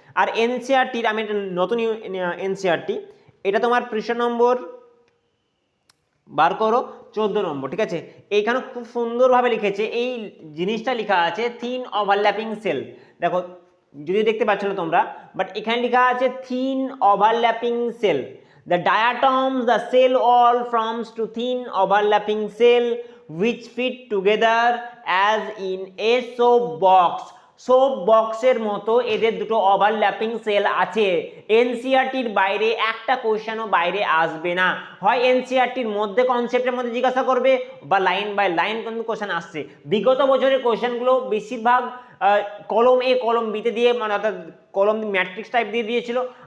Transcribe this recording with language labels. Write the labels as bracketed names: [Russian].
[Bangla] আর এনসিআরটির আমি একটা নতুন এনসিআরটি, এটা তোমার পৃষ্ঠ নম্বর বার করো 14 নম্বর, ঠিক আছে। এইখানে খুব সুন্দরভাবে লিখেছে, এই জিনিসটা লেখা আছে থিন ওভারল্যাপিং সেল। দেখো যদি দেখতে পাচ্ছ না তোমরা, বাট এখানে লেখা আছে thin overlapping sell. [English] The diatoms, the cell wall forms to thin overlapping cell which fit together as in a soap box. [Bangla] Soap বক্সের মতো এদের দুটো ওভারল্যাপিং সেল আছে। এনসিআরটির বাইরে একটা কোশ্চেনও বাইরে আসবে না, হয় এনসিআরটির মধ্যে কনসেপ্টের মধ্যে জিজ্ঞাসা করবে বা লাইন বাই লাইন কিন্তু কোশ্চেন আসছে। বিগত বছরের কোশ্চেনগুলো বেশিরভাগ কলম এ কলম বিতে দিয়ে, মানে অর্থাৎ কলম ম্যাট্রিক্স টাইপ দিয়ে দিয়েছিল।